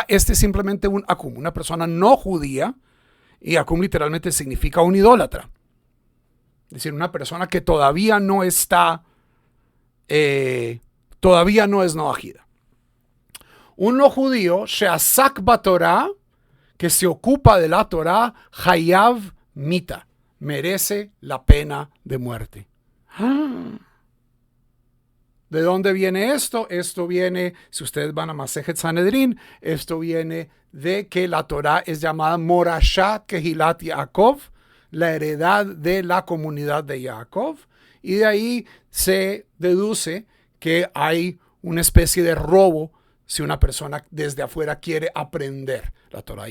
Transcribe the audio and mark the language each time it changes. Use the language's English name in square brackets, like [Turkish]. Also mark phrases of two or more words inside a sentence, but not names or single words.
[Spanish] Este es simplemente un Akum, una persona no judía, y Akum literalmente significa un idólatra. Es decir, una persona que todavía no está, todavía no es Noahida. Un no judío, [Hebrew] שעסק בתורה, [Spanish] que se ocupa de la Torah, [Hebrew] חייב מיתה, [Spanish] merece la pena de muerte. ¿De dónde viene esto? Esto viene, si ustedes van a Masejet Sanedrín, esto viene de que la Torah es llamada [Hebrew] מורשת קהלת יעקב, [Spanish] la heredad de la comunidad de Jacob, y de ahí se deduce que hay una especie de robo si una persona desde afuera quiere aprender la Torah.